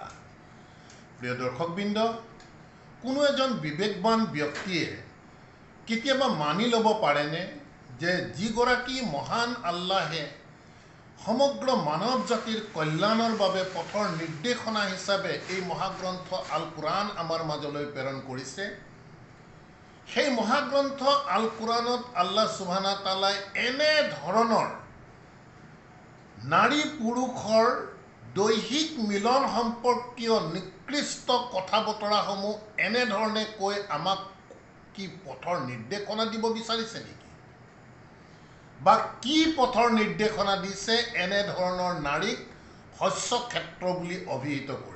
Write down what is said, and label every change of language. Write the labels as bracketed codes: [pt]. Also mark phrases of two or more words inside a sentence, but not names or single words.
[as] প্ৰিয় দৰ্শকবৃন্দ, কোনো এজন বিবেকবান ব্যক্তিয়ে কেতিয়াবা মানি ল'ব পাৰেনে যে যিগৰাকী মহান আল্লাহে সমগ্ৰ মানৱ জাতিৰ কল্যাণৰ বাবে পথৰ নিৰ্দেশনা হিচাপে এই মহাগ্ৰন্থ আল কুৰাণ আমাৰ মাজলৈ প্ৰেৰণ কৰিছে, সেই মহাগ্ৰন্থ আল কুৰাণত [ar] الله سبحانه وتعالى [as] এনে ধৰণৰ নাৰী পুৰুষৰ দৈহিক মিলন সম্পৰ্কীয় নিকৃষ্ট কথা বতৰাসমূহ এনেধৰণে কৈ আমাক কি পথৰ নিৰ্দেশনা দিব বিচাৰিছে নেকি? বা কি পথৰ নিৰ্দেশনা দিছে এনেধৰণৰ নাৰীক শস্যক্ষেত্ৰ বুলি অভিহিত কৰি?